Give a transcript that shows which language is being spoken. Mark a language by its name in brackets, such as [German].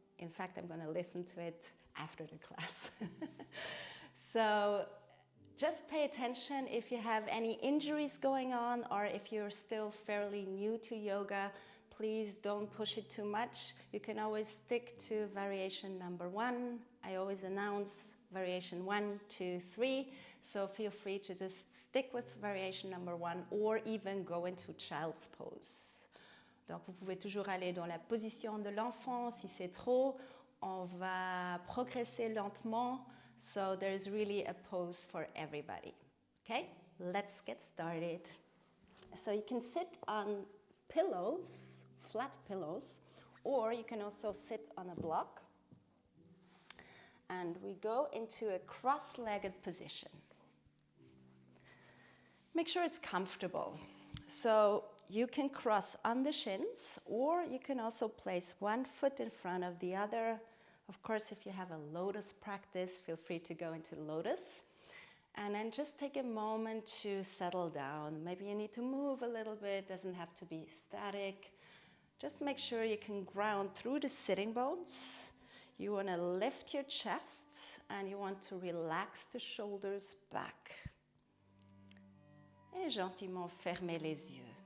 [English] In fact, I'm going to listen to it after the class. So just pay attention if you have any injuries going on or if you're still fairly new to yoga. Please don't push it too much. You can always stick to variation number 1. I always announce variation 1, 2, 3. So feel free to just stick with variation number 1 or even go into child's pose. [French] Donc vous pouvez toujours aller dans la position de l'enfant. Si c'est trop, on va progresser lentement. [English] So there's really a pose for everybody. Okay, let's get started. So you can sit on pillows, flat pillows, or you can also sit on a block. And we go into a cross-legged position. Make sure it's comfortable. So you can cross on the shins, or you can also place one foot in front of the other. Of course, if you have a lotus practice, feel free to go into lotus. And then just take a moment to settle down. Maybe you need to move a little bit, doesn't have to be static. Just make sure you can ground through the sitting bones. You want to lift your chest and you want to relax the shoulders back. [French] Et gentiment fermer les yeux.